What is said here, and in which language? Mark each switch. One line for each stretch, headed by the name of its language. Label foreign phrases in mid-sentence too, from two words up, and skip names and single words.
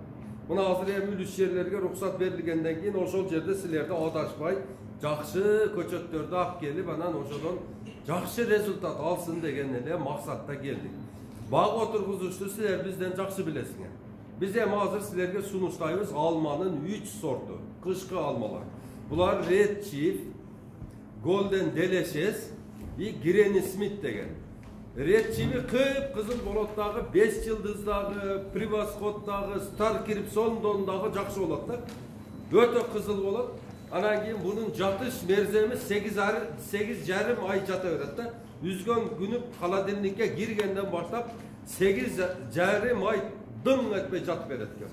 Kyrgyz: Мына азыр эми үлүс жерлерге руксат берилгенден кийин ошол жерде силерди адашпай жакшы көчөттөрдү алып келип, анан ошодон жакшы результат алсын деген эле максатта келдик. Баг отургузушту силер бизден жакшы билесиңер. Биз эми азыр силерге сунуштайбыз алманын 3 сорту, кышкы алмалар. Булар
English: Red Chief, Golden Delicious и Granny Smith
Kyrgyz: деген.
English: Red Chief
Kyrgyz: кып-кызыл болот дагы, 5 жылдыздагы, Превосходдагы,
English: Star Crimson'дон
Kyrgyz: дагы жакшы болот да. Өтө кызыл болот. Анан кийин бунун жатыш мерземи 8,5 ай жата берет да. Үзгөн күнү холодильникке киргенден баштап 8,5 ай дың этпей жатып берет экен.